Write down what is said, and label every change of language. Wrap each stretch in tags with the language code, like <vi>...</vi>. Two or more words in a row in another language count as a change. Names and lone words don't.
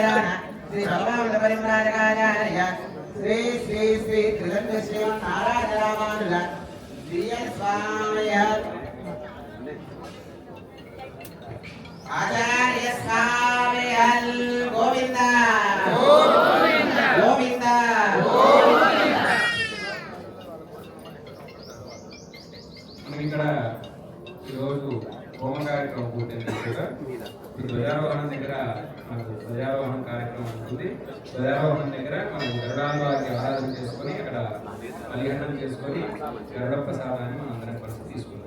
<sa>श्री भगवान परिम्राजकाचार्य श्री श्री श्री त्रिदंड श्रीमन्नारायण रामानुज श्रीय स्वामी आचार्य स्वामी गोविंद गोविंद</sa> <te>మనం ఇక్కడ ఈరోజు హోమ కార్యక్రమం పూర్తయింది కూడా ఈ ధ్వజారోహణం దగ్గర మనకు ధ్వజారోహణం కార్యక్రమం ఉంటుంది. ధ్వజారోహణం దగ్గర మనం గరుడాంబాకి ఆరాధన చేసుకొని అక్కడ బలిహరణం చేసుకొని గరుడ ప్రసాదాన్ని మనం అందరం కలిసి తీసుకుంటాం.</te>